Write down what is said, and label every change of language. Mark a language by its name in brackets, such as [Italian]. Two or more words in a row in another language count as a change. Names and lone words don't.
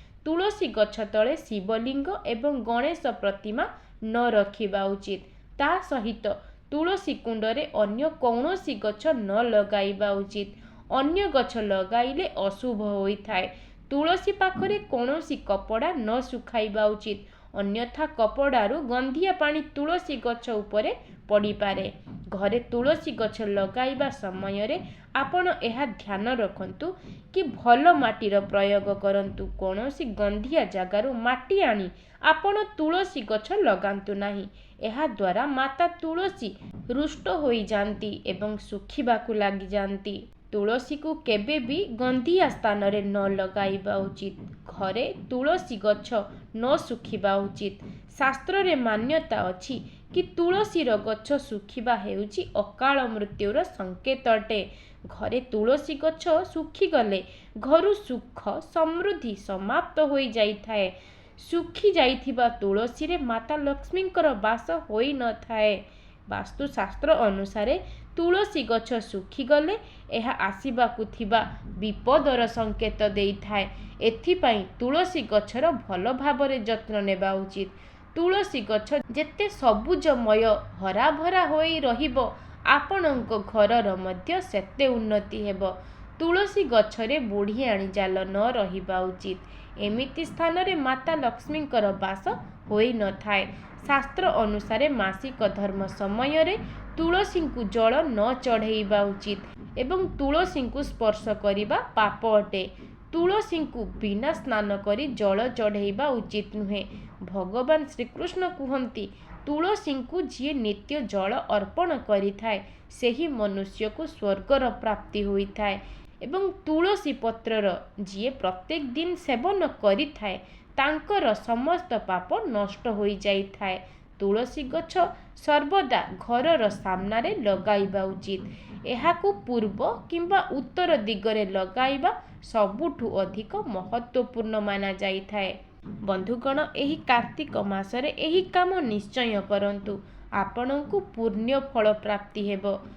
[Odia] ତୁଳସୀ ଗଛ ତଳେ ଶିବଲିଙ୍ଗ ଏବଂ ଗଣେଶ ପ୍ରତିମା ନ ରଖିବା ଉଚିତ। ତା ସହିତ ତୁଳସୀ କୁଣ୍ଡରେ ଅନ୍ୟ କୌଣସି ଗଛ ନ ଲଗାଇବା ଉଚିତ। ଅନ୍ୟ ଗଛ ଲଗାଇଲେ ଅଶୁଭ ହୋଇଥାଏ। ତୁଳସୀ ପାଖରେ କୌଣସି କପଡ଼ା ନ ଶୁଖାଇବା ଉଚିତ। ଅନ୍ୟଥା କପଡ଼ାରୁ ଗନ୍ଧିଆ ପାଣି ତୁଳସୀ ଗଛ ଉପରେ ପଡ଼ିପାରେ। ଘରେ ତୁଳସୀ ଗଛ ଲଗାଇବା ସମୟ ରେ ଆପଣ ଏହା ଧ୍ୟାନ ରଖନ୍ତୁ କି ଭଲ ମାଟିର ପ୍ରୟୋଗ କରନ୍ତୁ। କୌଣସି ଗନ୍ଧିଆ ଜାଗାରୁ ମାଟି ଆଣି ଆପଣ ତୁଳସୀ ଗଛ ଲଗାନ୍ତୁ ନାହିଁ। ଏହା ଦ୍ୱାରା ମାତା ତୁଳସୀ ରୁଷ୍ଟ ହୋଇ ଯାଆନ୍ତି ଏବଂ ଶୁଖିବାକୁ ଲାଗି ଯାଆନ୍ତି। ତୁଳସୀ କୁ କେବେ ବି ଗନ୍ଧିଆ ସ୍ଥାନ ରେ ନ ଲଗାଇବା ଉଚିତ। ଘରେ ତୁଳସୀ ଗଛ ନ ଶୁଖିବା ଉଚିତ। ଶାସ୍ତ୍ର ରେ ମାନ୍ୟତା ଅଛି କି ତୁଳସୀର ଗଛ ଶୁଖିବା ହେଉଛି ଅକାଳ ମୃତ୍ୟୁର ସଙ୍କେତ ଅଟେ। ଘରେ ତୁଳସୀ ଗଛ ଶୁଖି ଗଲେ ଘରୁ ସୁଖ ସମୃଦ୍ଧି ସମାପ୍ତ ହୋଇ ଯାଇଥାଏ। ଶୁଖି ଯାଇଥିବା ତୁଳସୀ ରେ ମାତା ଲକ୍ଷ୍ମୀଙ୍କର ବାସ ହୋଇ ନ ଥାଏ। ବାସ୍ତୁଶାସ୍ତ୍ର ଅନୁସାରେ ତୁଳସୀ ଗଛ ଶୁଖି ଗଲେ ଏହା ଆସିବାକୁ ଥିବା ବିପଦର ସଙ୍କେତ ଦେଇଥାଏ। ଏଥିପାଇଁ ତୁଳସୀ ଗଛର ଭଲ ଭାବରେ ଯତ୍ନ ନେବା ଉଚିତ। ତୁଳସୀ ଗଛ ଯେତେ ସବୁଜମୟ ହରା ଭରା ହୋଇ ରହିବ ଆପଣଙ୍କ ଘରର ମଧ୍ୟ ସେତେ ଉନ୍ନତି ହେବ। ତୁଳସୀ ଗଛରେ ବୁଢ଼ିଆଣୀ ଜାଲ ନ ରହିବା ଉଚିତ। ଏମିତି ସ୍ଥାନ ରେ ମାତା ଲକ୍ଷ୍ମୀଙ୍କର ବାସ ହୋଇ ନ ଥାଏ। ଶାସ୍ତ୍ର ଅନୁସାରେ ମାସିକ ଧର୍ମ ସମୟ ରେ ତୁଳସୀ କୁ ଜଳ ନ ଚଢ଼େଇବା ଉଚିତ ଏବଂ ତୁଳସୀ କୁ ସ୍ପର୍ଶ କରିବା ପାପ ଅଟେ। ତୁଳସୀ କୁ ବିନା ସ୍ନାନ କରି ଜଳ ଚଢ଼େଇବା ଉଚିତ ନୁହେଁ। ଭଗବାନ ଶ୍ରୀକୃଷ୍ଣ କହନ୍ତି ତୁଳସୀ କୁ ଯିଏ ନିତ୍ୟ ଜଳ ଅର୍ପଣ କରିଥାଏ ସେହି ମନୁଷ୍ୟ କୁ ସ୍ୱର୍ଗର ପ୍ରାପ୍ତି ହୋଇଥାଏ ଏବଂ ତୁଳସୀ ପତ୍ରର ଯିଏ ପ୍ରତ୍ୟେକ ଦିନ ସେବନ କରିଥାଏ ତାଙ୍କର ସମସ୍ତ ପାପ ନଷ୍ଟ ହୋଇ ଯାଇଥାଏ। ତୁଳସୀ ଗଛ ସର୍ବଦା ଘରର ସାମ୍ନାରେ ଲଗାଇବା ଉଚିତ। ଏହାକୁ ପୂର୍ବ କିମ୍ବା ଉତ୍ତର ଦିଗରେ ଲଗାଇବା ସବୁଠୁ ଅଧିକ ମହତ୍ତ୍ୱପୂର୍ଣ୍ଣ ମନା ଯାଇଥାଏ। ବନ୍ଧୁଗଣ ଏହି କାର୍ତ୍ତିକ ମାସରେ ଏହି କାମ ନିଶ୍ଚୟ କରନ୍ତୁ ଆପଣଙ୍କୁ ପୁଣ୍ୟ ଫଳ ପ୍ରାପ୍ତି ହେବ।